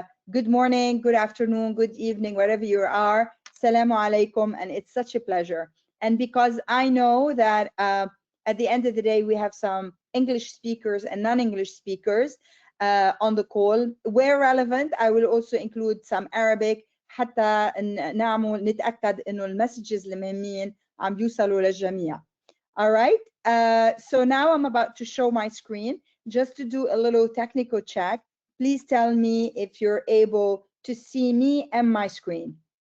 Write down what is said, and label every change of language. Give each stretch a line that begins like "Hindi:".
English: Good morning, good afternoon, good evening, wherever you are. Assalamu alaikum, and it's such a pleasure. And because I know that at the end of the day, we have some English speakers and non-English speakers on the call. Where relevant, I will also include some Arabic
Arabic: حتى نعمل نتأكد إنه المسجز المهمين عم يوصلوا للجميع.
English: All right, so now I'm about to show my screen. Just to do a little technical check, please tell me if you're able to see me and my screen.